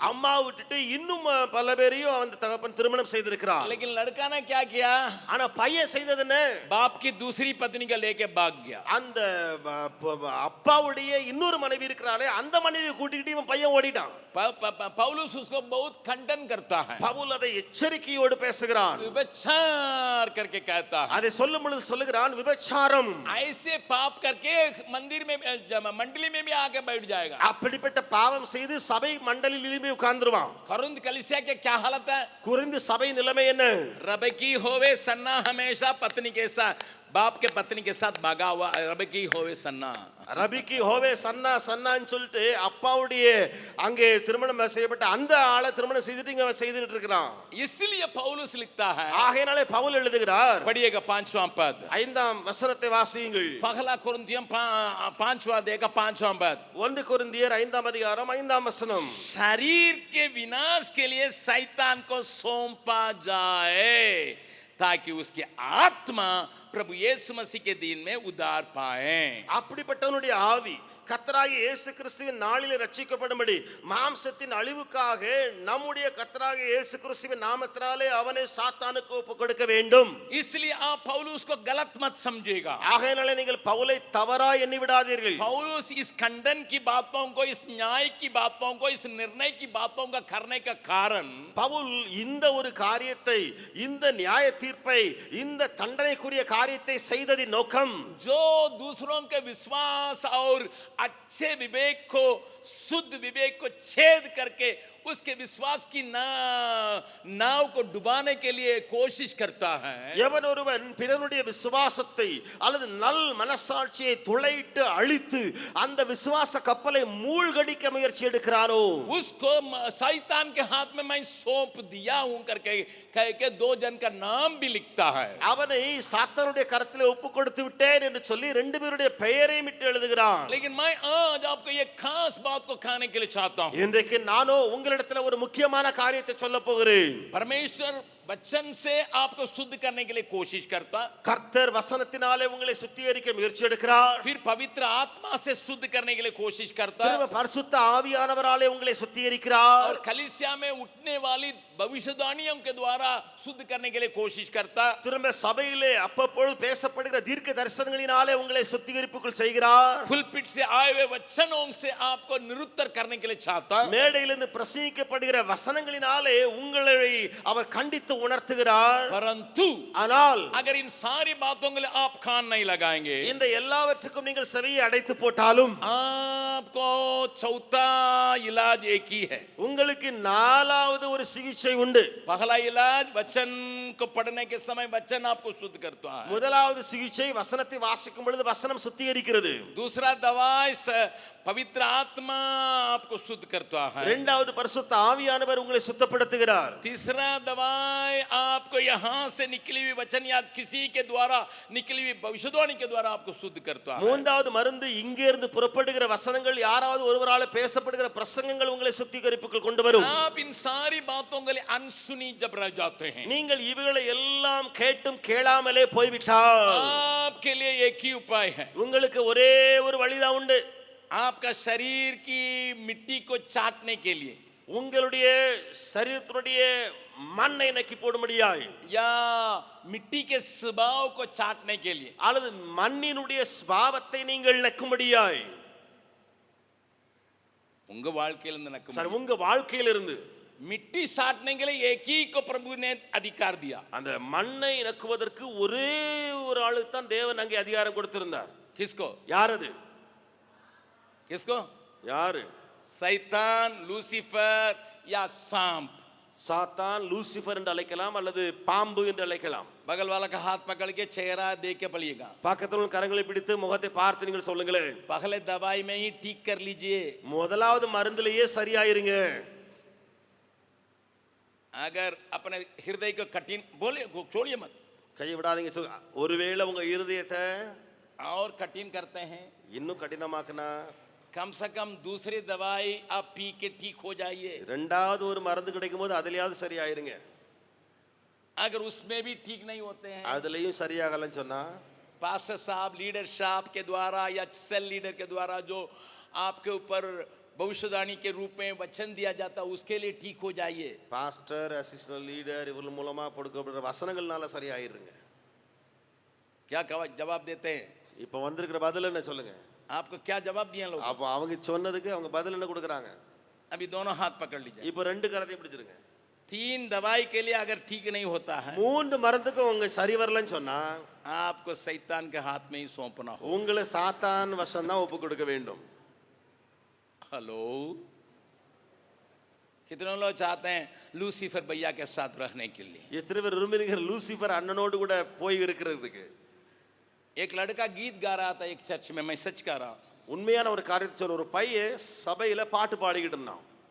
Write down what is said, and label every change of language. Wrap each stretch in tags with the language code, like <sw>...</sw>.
<ta>அம்மா விட்டுட்டு இன்னும் பல பேரையும் அந்த தகப்பன் திருமணம் செய்திருக்கிறார்.</ta> <hi>लेकिन लड़का ने क्या किया</hi> <ta>ஆனா பையன் செய்தது என்ன?</ta> <hi>बाप की दूसरी पत्नी का लेके भाग गया</hi> <ta>அந்த அப்பாவுடைய இன்னொரு மனைவி இருக்கிறாளே அந்த மனைவியை கூட்டிக்கிட்டு இவன் பையன் ஓடிட்டான்.</ta> <hi>पौलुस उसको बहुत खंडन करता है</hi> <ta>பவுல் அதை எச்சரிக்கையோடு பேசுகிறான்.</ta> <hi>विभचार करके कहता है</hi> <ta>அதை சொல்லும் பொழுது சொல்லுகிறான் விபச்சாரம்.</ta> <hi>ऐसे पाप करके मंदिर में मंडली में भी आके बैठ जाएगा</hi> <ta>அப்படிப்பட்ட பாவம் செய்து சபை மண்டலியிலே உட்கார்ந்துருவான்.</ta> <hi>कोरिन्थ कलीसिया के क्या हालत है</hi> <ta>குரிந்து சபை நிலைமை என்ன?</ta> <hi>रबकी होवे सन्ना हमेशा पत्नी के साथ बाप के पत्नी के साथ भागा हुआ रबकी होवे सन्ना</hi> <ta>ரபிக்கு ஹோவே சன்னா சன்னான்னு சொல்லிட்டு அப்பாவுடைய அங்கே திருமணம் செய்யப்பட்ட அந்த ஆளை திருமணம் செய்துட்டு இங்க செய்துட்டு இருக்கிறான்.</ta> <hi>इसलिए पौलुस लिखता है</hi> <ta>ஆகையினாலே பவுல் எழுதுகிறார்.</ta> <hi>पढ़िएगा 5वां पद</hi> <ta>5ஆம் வசனத்தை வாசியுங்கள்.</ta> <hi>पहला कुरिन्थियम 5वां देखा 5वां पद</hi> <ta>1 கொரிந்தியர் 5ஆம் அதிகாரம் 5ஆம் வசனம்.</ta> <hi>शरीर के विनाश के लिए शैतान को सौंपा जाए ताकि उसकी आत्मा प्रभु यीशु मसीह के दिन में उद्धार पाए</hi> <ta>அப்படிப்பட்டவனுடைய ஆவி கர்த்தராகிய இயேசு கிறிஸ்துவின் நாளிலே ரட்சிக்கப்படும்படி மாம்சத்தின் அழிவுக்காக நம்முடைய கர்த்தராகிய இயேசு கிறிஸ்துவின் நாமத்தினாலே அவனை சாத்தானுக்கு ஒப்புக் கொடுக்க வேண்டும்.</ta> <hi>इसलिए आप पौलुस को गलत मत समझिएगा</hi> <ta>ஆகையினாலே நீங்கள் பவுலை தவறா எண்ணி விடாதீர்கள்.</ta> <hi>पौलुस इस खंडन की बातों को इस न्याय की बातों को इस निर्णय की बातों का करने का कारण</hi> <ta>பவுல் இந்த ஒரு காரியத்தை இந்த நியாய தீர்ப்பை இந்த தண்டனைக்குரிய காரியத்தை செய்ததின் நோக்கம்</ta> <hi>जो दूसरों के विश्वास और अच्छे विवेक को शुद्ध विवेक को छेद करके उसके विश्वास की नाव को डुबाने के लिए कोशिश करता है</hi> <ta>எவன் ஒருவன் பிறனுடைய விசுவாசத்தை அல்லது நல் மனசாட்சியை துளையிட்டு அழித்து அந்த விசுவாச கப்பலை மூழ்கடிக்க முயற்சி எடுக்கிறானோ</ta> <hi>उसको शैतान के हाथ में मैं सौंप दिया हूं करके कह के 2 जन का नाम भी लिखता है</hi> <ta>அவனை சாத்தானுடைய கரத்திலே ஒப்பு கொடுத்து விட்டேன் என்று சொல்லி 2 பேருடைய பெயரையும் இட்டு எழுதுகிறான்.</ta> <hi>लेकिन मैं आज आपको ये खास बात को खाने के लिए चाहता हूं</hi> <ta>இன்றைக்கு நானோ உங்களிடத்தில் ஒரு முக்கியமான காரியத்தை சொல்ல போகிறேன்.</ta> <hi>परमेश्वर वचन से आपको शुद्ध करने के लिए कोशिश करता</hi> <ta>கர்த்தர் வசனத்தினாலே உங்களை சுத்திகரிக்க முயற்சி எடுக்கிறார்.</ta> <hi>फिर पवित्र आत्मा से शुद्ध करने के लिए कोशिश करता</hi> <ta>திரும்ப பரிசுத்த ஆவியானவராலே உங்களை சுத்திகரிக்கிறார்.</ta> <hi>और कलीसिया में उठने वाली भविष्यवाणियों के द्वारा शुद्ध करने के लिए कोशिश करता</hi> <ta>திரும்ப சபையிலே அப்பப்பொழுது பேசப்படுகிற தீர்க்க தரிசனங்களினாலே உங்களை சுத்திகரிப்புக்குள் செய்கிறார்.</ta> <hi>पुलपिट से आए हुए वचनों से आपको निरुत्तर करने के लिए चाहता</hi> <ta>மேடையிலிருந்து பிரசங்கிக்கப்படுகிற வசனங்களினாலே உங்களை அவர் கண்டித்து உணர்த்துகிறார்.</ta> <hi>परंतु</hi> <ta>ஆனால்</ta> <hi>अगर इन सारी बातों के लिए आप कान नहीं लगाएंगे</hi> <ta>இந்த எல்லாவற்றுக்கும் நீங்கள் செவியை அடைத்து போட்டாலும்</ta> <hi>आपको चौथा इलाज एक ही है</hi> <ta>உங்களுக்கு 4வது ஒரு சிகிச்சை உண்டு.</ta> <hi>पहला इलाज वचन को पढ़ने के समय वचन आपको शुद्ध करता है</hi> <ta>முதலாவது சிகிச்சை வசனத்தை வாசிக்கும் பொழுது வசனம் சுத்திகரிக்கிறது.</ta> <hi>दूसरा दवाई पवित्र आत्मा आपको शुद्ध करता है</hi> <ta>இரண்டாவது பரிசுத்த ஆவியானவர் உங்களை சுத்தப்படுத்துகிறார்.</ta> <hi>तीसरा दवाई आपको यहाँ से निकली हुई वचन या किसी के द्वारा निकली हुई भविष्यवाणी के द्वारा आपको शुद्ध करता है</hi> <ta>மூன்றாவது மருந்து இங்கே இருந்து புறப்படுகிற வசனங்கள் யாராவது ஒருவரால பேசப்படுகிற பிரசங்கங்கள் உங்களை சுத்திகரிப்புக்குள் கொண்டு வரும்.</ta> <hi>आप इन सारी बातों के लिए अनसुनी जब रह जाते हैं</hi> <ta>நீங்கள் இவைகளை எல்லாம் கேட்டும் கேளாமலே போய்விட்டால்</ta> <hi>आपके लिए एक ही उपाय है</hi> <ta>உங்களுக்கு ஒரே ஒரு வழிதான் உண்டு.</ta> <hi>आपका शरीर की मिट्टी को चाटने के लिए</hi> <ta>உங்களுடைய சரீரத்தினுடைய மண்ணை நக்கி போடும்படியாய்</ta> <hi>या मिट्टी के स्वभाव को चाटने के लिए</hi> <ta>அல்லது மண்ணினுடைய ஸ்வபாவத்தை நீங்கள் நக்கும்படியாய் உங்க வாழ்க்கையில இருந்து நக்க சார் உங்க வாழ்க்கையிலிருந்து</ta> <hi>मिट्टी साटने के लिए एक ही को प्रभु ने अधिकार दिया</hi> <ta>அந்த மண்ணை நக்குவதற்கு ஒரே ஒரு ஆளுக்கு தான் தேவன் அங்கே அதிகாரம் கொடுத்திருந்தார்.</ta> <hi>किसको</hi> <ta>யார் அது?</ta> <hi>किसको</hi> <ta>யாரு?</ta> <hi>शैतान लूसीफर या सांप</hi> <ta>சாத்தான் லூசிஃபர் என்று அழைக்கலாம் அல்லது பாம்பு என்று அழைக்கலாம்.</ta> <hi>बगल वाला का हाथ पकड़ के चेहरा देख के पढ़िएगा</hi> <ta>பக்கத்துல உள்ள கரங்களை பிடித்து முகத்தை பார்த்து நீங்கள் சொல்லுங்களேன்.</ta> <hi>पहले दवाई में ही ठीक कर लीजिए</hi> <ta>முதலாவது மருந்துலயே சரியாயிருங்க.</ta> <hi>अगर अपने हृदय को कठिन बोले छोड़िए मत</hi> <ta>கையை விடாதீங்க. ஒருவேளை உங்க இருதயத்தை</ta> <hi>और कठिन करते हैं</hi> <ta>இன்னும் கடினமாக்குனா</ta> <hi>कम से कम दूसरी दवाई आप पी के ठीक हो जाइए</hi> <ta>ரெண்டாவது ஒரு மருந்து கிடைக்கும் போது அதுலயாவது சரியாயிருங்க.</ta> <hi>अगर उसमें भी ठीक नहीं होते हैं</hi> <ta>அதுலயும் சரியாகலன்னு சொன்னா</ta> <hi>पास्टर साहब लीडर साहब के द्वारा या सेल लीडर के द्वारा जो आपके ऊपर भविष्यवाणी के रूप में वचन दिया जाता, उसके लिए ठीक हो जाइए।</hi> <ta>பாஸ்டர், அசிஸ்டன்ட் லீடர் இவர்கள் மூலமா கொடுக்கப்படுற வசனங்கள்னால சரியாயிருங்க.</ta> <hi>क्या जवाब देते हैं?</hi> <ta>இப்போ வந்திருக்கிற பதில் என்ன சொல்லுங்க?</ta> <hi>आपको क्या जवाब दिए लोग?</hi> <ta>அப்போ அவங்க சொன்னதுக்கு அவங்க பதில் என்ன கொடுக்குறாங்க?</ta> <hi>अभी दोनों हाथ पकड़ लीजिए।</hi> <ta>இப்போ ரெண்டு கரத்தையும் பிடிச்சிருங்க.</ta> <hi>3 दवाई के लिए अगर ठीक नहीं होता है,</hi> <ta>மூன்று மருந்துக்கு உங்க சரி வரலன்னு சொன்னா</ta> <hi>आपको शैतान के हाथ में ही सौंपना हो।</hi> <ta>உங்களை சாத்தான் வசம் தான் ஒப்பு கொடுக்க வேண்டும்.</ta> <hi>हेलो, कितने लोग चाहते हैं लूसीफर भैया के साथ रहने के लिए?</hi> <ta>எத்தனை பேர் விரும்புறீங்க லூசிஃபர் அண்ணனோடு கூட போய் இருக்கிறதுக்கு?</ta> <hi>एक लड़का गीत गा रहा था एक चर्च में, मैं सच कह रहा हूं।</hi> <ta>உண்மையான ஒரு காரியத்தை சொல்ற ஒரு பையன் சபையில பாட்டு பாடிக்கிட்டு இருந்தான்.</ta>